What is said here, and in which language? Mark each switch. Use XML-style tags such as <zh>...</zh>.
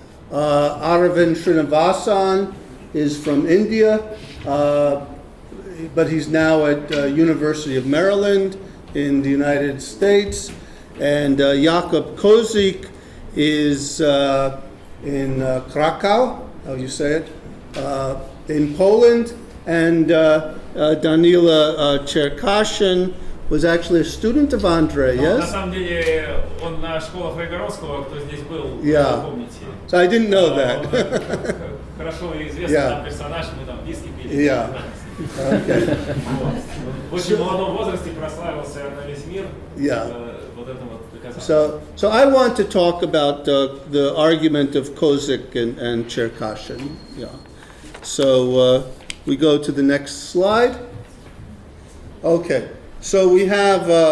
<en>Aravind Srinivasan is from India, but he's now at University of Maryland in the United States. And Jakub Kozik is in Krakow, how you say it, in Poland. And Danila Cherkashin was actually a student of Andrei,</en> <ru>На</ru> <en>yes?</en> <ru>самом деле он на школах Райгоровского, кто здесь был,</ru> <en>Yeah.</en> <ru>помните.</ru> <en>So I didn't know that.</en> <ru>Хорошо известный нам персонаж, мы там виски пили.</ru> <en>Yeah. Okay.</en> <ru>В очень молодом возрасте прославился на весь мир.</ru> <en>Yeah.</en> <ru>Вот это вот доказательство.</ru> <en>So I want to talk about the argument of Kozik and Cherkashin. Yeah. So we go to the next slide. Okay. So we have.</en>